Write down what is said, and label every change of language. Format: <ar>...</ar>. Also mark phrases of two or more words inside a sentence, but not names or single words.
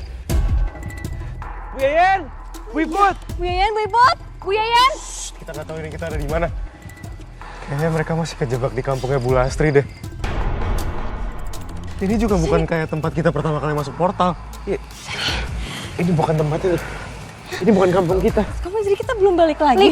<id>Bu Yayan, Bu Iput. Bu Yayan, Bu Iput, Bu Yayan. Kita nggak tahu ini kita ada di mana. Kayaknya mereka masih kejebak di kampungnya Bu Lastri deh. Ini juga bukan kayak tempat kita pertama kali masuk portal. Ini bukan tempatnya. Ini bukan kampung kita. Kamu jadi kita belum balik lagi.</id>